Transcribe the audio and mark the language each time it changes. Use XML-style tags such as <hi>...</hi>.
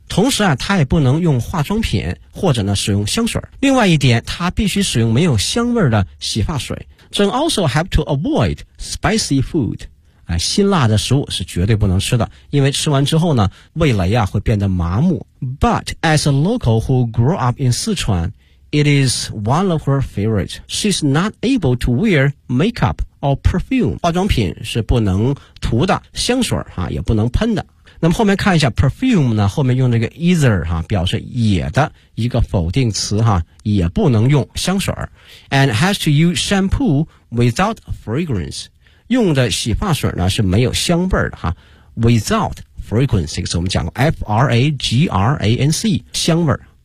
<zh>同时啊，他也不能用化妆品或者呢使用香水。另外一点，他必须使用没有香味的洗发水。</zh> <en>So also have to avoid spicy food.</en> <zh>辛辣的食物是绝对不能吃的，因为吃完之后呢味蕾啊会变得麻木。</zh> <en>But as a local who grew up in Sichuan, it is one of her favorites. She's not able to wear makeup or perfume.</en> <zh>化妆品是不能涂的，香水啊也不能喷的。那么后面看一下 perfume 呢，后面用这个 either 啊表示也的一个否定词啊，也不能用香水。</zh> <en>And has to use shampoo without fragrance.</en> <zh>用的洗发水呢是没有香味的哈 ，without fragrance 这个词我们讲过 ，fragrance 香味。</zh>